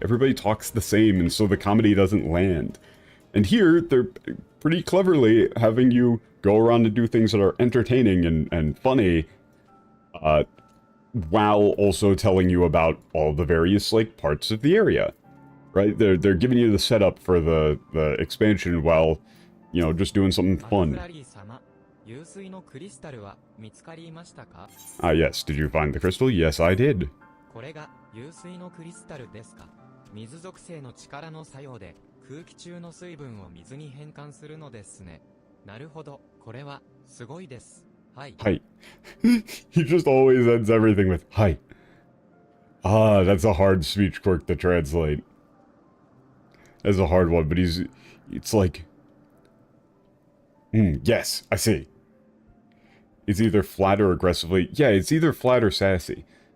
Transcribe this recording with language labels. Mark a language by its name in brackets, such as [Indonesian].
[English] Everybody talks the same, and so the comedy doesn't land. And here, they're pretty cleverly having you go around and do things that are entertaining and funny, while also telling you about all the various, like, parts of the area. Right? They're giving you the setup for the expansion while You know, just doing something [Japanese] アルフ [English] fun. [Japanese] ラリー様、湧水のクリスタルは見つかりましたか？ [English] Yes. Did you find the crystal? Yes, I did. [Japanese] これが湧水のクリスタルですか？水属性の力の作用で空気中の水分を水に変換するのですね。なるほど、これはすごいです。はい。 [English] Hi. He just always ends everything with hi. Ah, that's a hard speech quirk to translate. That's a hard one, but it's like, yes, I see. It's either flat or aggressively, yeah, it's either flat or sassy.